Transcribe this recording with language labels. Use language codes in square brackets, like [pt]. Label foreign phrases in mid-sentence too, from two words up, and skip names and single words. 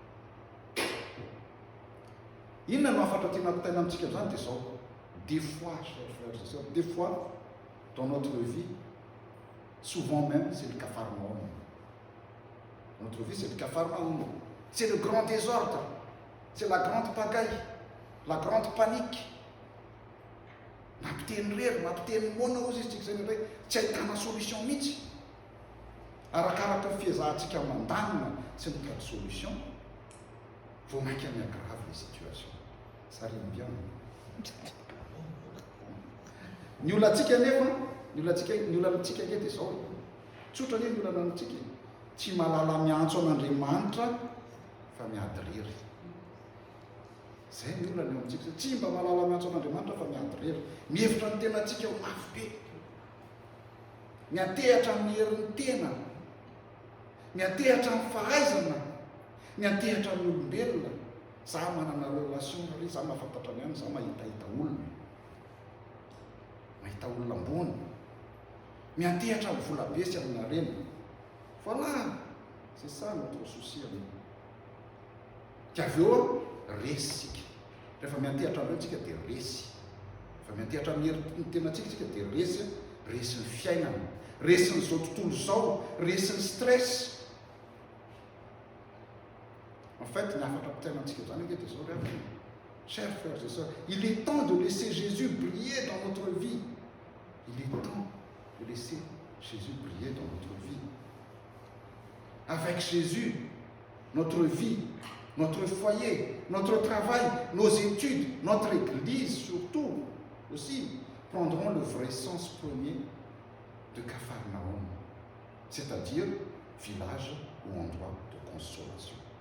[fr] Des fois, chers frères et sœurs, des fois, dans notre vie, souvent même, c'est le Capharnaüm. Notre vie, c'est le Capharnaüm. C'est le grand désordre. C'est la grande pagaille, la grande panique. [mg] Solution mihitsy. Arakaraka ny fiezahantsika mandamina sy mitady solution, vao mainka miagrave [fr] les situations. Ça rime bien. [mg] Ny olantsika nefa, ny olantsika nge dia zao. Tsotra ny olana amintsika. Tsy mahalala miantso an'Andriamanitra fa miady rery. Zay ny olana amintsika. Tsy mba mahalala miantso an'Andriamanitra fa miady rery. Mihevitra ny tenantsika ho mafy be. Miantehatra amin'ny herin'ny tena. Miantehatra amin'ny fahaizana. Miantehatra amin'ny olombelona. Za manana relation ry, za mahafantatra ny any, za mahitahita olona. Mahita olona ambony. Miantehatra amin'ny volabe sy amin'ny harena. [fr] Voilà, c'est ça notre souci. [mg] Ka avy eo resy sika. Rehefa miantehatra amin'ireo tsika dia resy. Rehefa miantehatra amin'ny herin'ny tenantsika tsika dia resy ny fiainana. Resy ny zao tontolo zao, resy ny stress. [fr] En fait, chers frères et sœurs, il est temps de laisser Jésus briller dans notre vie. Il est temps de laisser Jésus briller dans notre vie. Avec Jésus, notre vie, notre foyer, notre travail, nos études, notre église surtout aussi, prendront le vrai sens premier de Capharnaüm, c'est-à-dire village ou endroit de consolation.